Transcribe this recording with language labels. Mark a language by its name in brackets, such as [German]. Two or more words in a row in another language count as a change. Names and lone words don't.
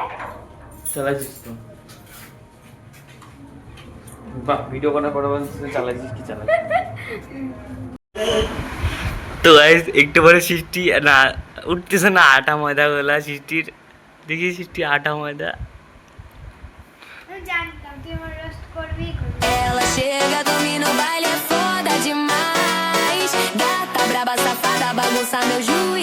[Bangla] চালাইছিস তো বাহ, ভিডিও করার পর চালাইছিস কি চালাইছিস। তো গাইস একটু পরে সৃষ্টি না উঠতেছে না, আটা ময়দা গোলা সৃষ্টির। দেখি সৃষ্টি আটা ময়দা। জানতাম তুই আমার রোস্ট করবি। [Portuguese] Ela chega, domina o baile, é foda demais. Gata braba, safada, bagunça meu